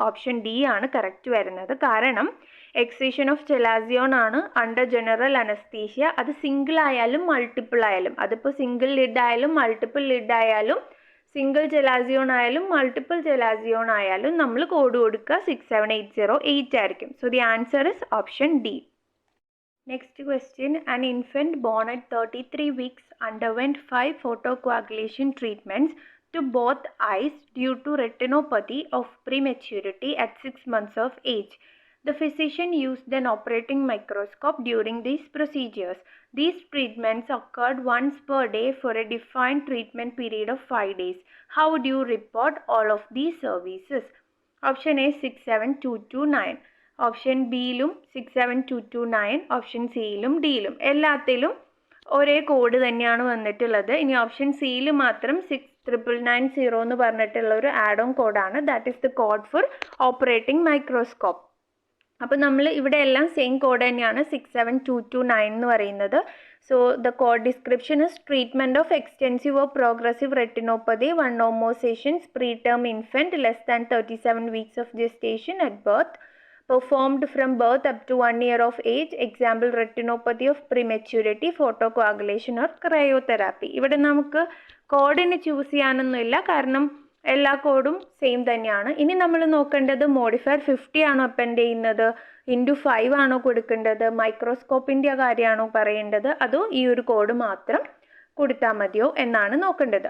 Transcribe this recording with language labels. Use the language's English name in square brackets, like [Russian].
[Malayalam] Option D ആണ് correct വരുന്നത്. കാരണം എക്സിഷൻ ഓഫ് ചെലാസിയോൺ ആണ് അണ്ടർ ജനറൽ അനസ്തീഷ്യ. അത് സിംഗിൾ ആയാലും മൾട്ടിപ്പിൾ ആയാലും, അതിപ്പോൾ സിംഗിൾ ലിഡ് ആയാലും മൾട്ടിപ്പിൾ ലിഡ് ആയാലും സിംഗിൾ ചെലാസിയോൺ ആയാലും മൾട്ടിപ്പിൾ ചെലാസിയോൺ ആയാലും നമ്മൾ കോഡ് കൊടുക്കുക 67808 ആയിരിക്കും. [English] So the answer is option D. Next question, an infant born at 33 weeks underwent 5 photocoagulation treatments to both eyes due to retinopathy of prematurity at 6 months of age. The physician used an operating microscope during these procedures. These treatments occurred once per day for a defined treatment period of 5 days. How do you report all of these services? Option A 67229. [Malayalam] Option ബിയിലും 67229, option സിയിലും ഡിയിലും എല്ലാത്തിലും ഒരേ code തന്നെയാണ് വന്നിട്ടുള്ളത്. ഇനി option സിയിൽ മാത്രം 69990 എന്ന് പറഞ്ഞിട്ടുള്ള ഒരു ആഡ് ഓൺ കോഡാണ്. [English] That is the code for operating microscope. [Malayalam] അപ്പോൾ നമ്മൾ ഇവിടെ എല്ലാം സെയിം കോഡ് തന്നെയാണ് 67229 എന്ന് പറയുന്നത്. [English] So the code description is treatment of extensive or progressive retinopathy, 1 or more sessions, preterm infant less than 37 weeks of gestation at birth, performed from birth up to 1 year of age, example retinopathy of prematurity, photocoagulation or cryotherapy. [Malayalam] ഇവിടെ നമുക്ക് കോഡിന് choose ചെയ്യാനൊന്നുമില്ല, കാരണം എല്ലാ കോഡും same തന്നെയാണ്. ഇനി നമ്മൾ നോക്കേണ്ടത് മോഡിഫയർ 50 ആണോ അപ്പൻഡ് ചെയ്യുന്നത്, *5 ആണോ കൊടുക്കേണ്ടത്, മൈക്രോസ്കോപ്പിൻ്റെ കാര്യമാണോ പറയേണ്ടത്, അതോ ഈ ഒരു കോഡ് മാത്രം കൊടുത്താൽ മതിയോ എന്നാണ് നോക്കേണ്ടത്.